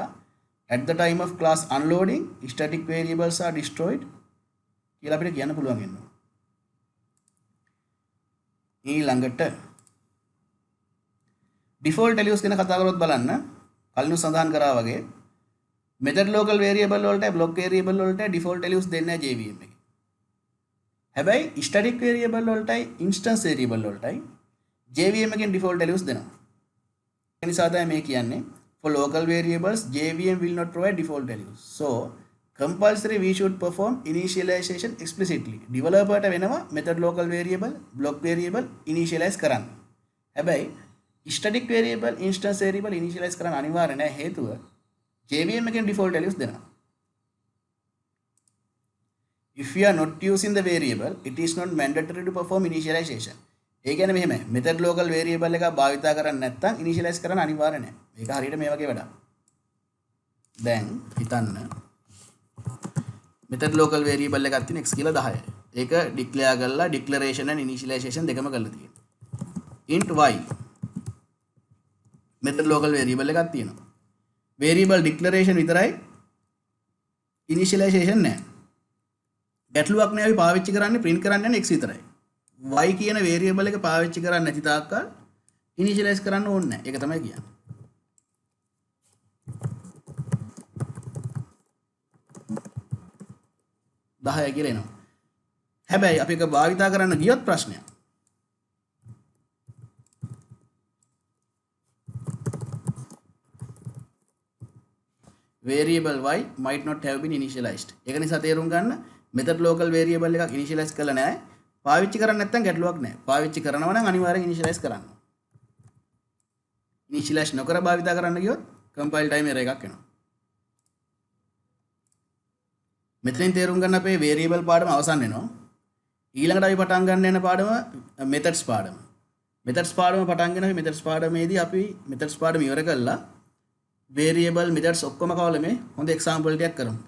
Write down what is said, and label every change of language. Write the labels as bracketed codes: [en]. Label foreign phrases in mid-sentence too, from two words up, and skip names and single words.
[en] At the time of class unloading, static variables are destroyed. [si] කියලා අපිට කියන්න පුළුවන් වෙනවා. ඊළඟට [en] default values [si] ගැන කතා කරොත් බලන්න කලින් සඳහන් කරා වගේ [en] method local variable [si] වලට [en] block variable [si] වලට [en] default values [si] දෙන්නේ නැහැ JVM එකේ. හැබැයි [en] static variable [si] වලටයි [en] instance variable [si] වලටයි JVM එකෙන් [en] default values [si] දෙනවා. ඒ නිසා තමයි මේ කියන්නේ [en] for local variables JVM will not provide default values. So compulsory we should perform initialization explicitly. [si] Developer ට වෙනවා [en] method local variable block variable initialize [si] කරන්න. හැබැයි [en] static variable instance variable initialize [si] කරන්න අනිවාර්ය නැහැ හේතුව JVM එකෙන් [en] default values [si] දෙනවා. [en] If you are not using the variable, it is not mandatory to perform initialization. [si] ඒ කියන්නේ මෙහෙමයි. [en] method local variable [si] එක භාවිතා කරන්නේ නැත්නම් initialize කරන්න අනිවාර්ය නැහැ. මේක හරියට මේ වගේ වැඩක්. දැන් හිතන්න [en] method local variable [si] එකක් තියෙන x කියලා 10යි. ඒක declare කරලා [en] declaration and initialization [si] දෙකම කරලා තියෙනවා. [en] int y method local variable [si] එකක් තියෙනවා. [en] variable declaration [si] විතරයි initialization නැහැ. ගැටලුවක් නෑ අපි පාවිච්චි කරන්නේ print කරන්න යන x විතරයි. y කියන variable එක පාවිච්චි කරන්නේ නැති තාක්කල් initialize කරන්න ඕනේ නැහැ. ඒක තමයි කියන්නේ. දහය කියලා එනවා. හැබැයි අපි එක භාවිතා කරන්න ගියොත් ප්‍රශ්නයක්. [en] variable y might not have been initialized. [si] ඒක නිසා තේරුම් ගන්න method local variable එකක් initialize කරලා නැහැ. පාවිච්චි කරන්නේ නැත්නම් ගැටලුවක් නැහැ. පාවිච්චි කරනවා නම් අනිවාර්යෙන් initialize කරන්න. initialize නොකර භාවිතා කරන්න ගියොත් [en] compile time error [si] එකක් එනවා. මෙතනින් තේරුම් ගන්න අපේ variable පාඩම අවසන් වෙනවා. ඊළඟට අපි පටන් ගන්න යන පාඩම methods පාඩම. methods පාඩම පටන් ගෙන methods පාඩමේදී අපි methods පාඩම ඉවර කළා. [en] variable methods [si] ඔක්කොම කවලමේ හොඳ example ටිකක් කරමු.